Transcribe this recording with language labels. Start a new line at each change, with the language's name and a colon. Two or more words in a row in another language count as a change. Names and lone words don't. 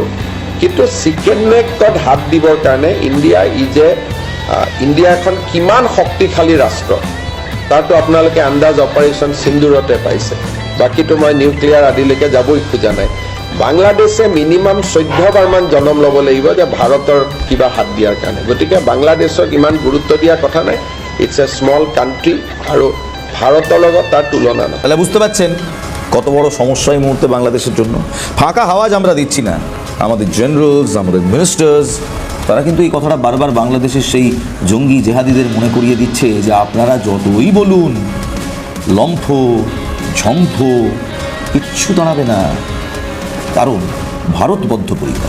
Assamese: কিন্তু
English: chicken neckত
Assamese: হাত দিবৰ কাৰণে ইণ্ডিয়া এখন কিমান শক্তিশালী ৰাষ্ট্ৰ তাৰতো আপোনালোকে আন্দাজ অপাৰেশ্যন সিন্দুৰতে পাইছে, বাকীতো মই নিউক্লিয়াৰ আদিলৈকে যাবই খোজা নাই। বাংলাদেশে মিনিমাম 14 বাৰমান জনম ল'ব লাগিব যে ভাৰতৰ কিবা হাত দিয়াৰ কাৰণে, গতিকে বাংলাদেশক ইমান গুৰুত্ব দিয়াৰ কথা নাই।
English: it's a small country
Assamese: আৰু ভারতের লগত তার তুলনা না।
Bangla: তাহলে বুঝতে পারছেন কত বড় সমস্যা এই মুহূর্তে বাংলাদেশের জন্য। ফাঁকা আওয়াজ আমরা দিচ্ছি না, আমাদের জেনারেলস, আমাদের মিনিস্টার্স, তারা কিন্তু এই কথাটা বারবার বাংলাদেশের সেই জঙ্গি জেহাদিদের মনে করিয়ে দিচ্ছে যে আপনারা যতই বলুন লম্ফ ঝম্ফ কিচ্ছু দাঁড়াবে না, কারণ ভারত বদ্ধপরিকর।